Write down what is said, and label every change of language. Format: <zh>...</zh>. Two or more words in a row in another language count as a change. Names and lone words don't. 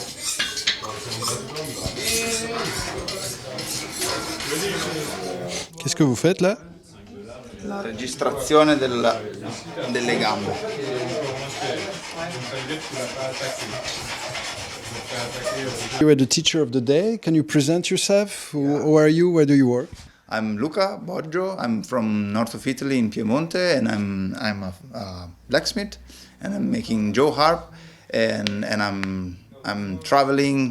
<fr>Qu'est-ce que vous faites là?</fr> <it>La registrazione delle gambe.</it> <en>You are the teacher of the day. Can you present yourself? Who are you? Where do you work? I'm Luca Boggio. I'm from north of Italy in Piemonte, and I'm a blacksmith, and I'm making Joe harp, and I'm traveling.</en>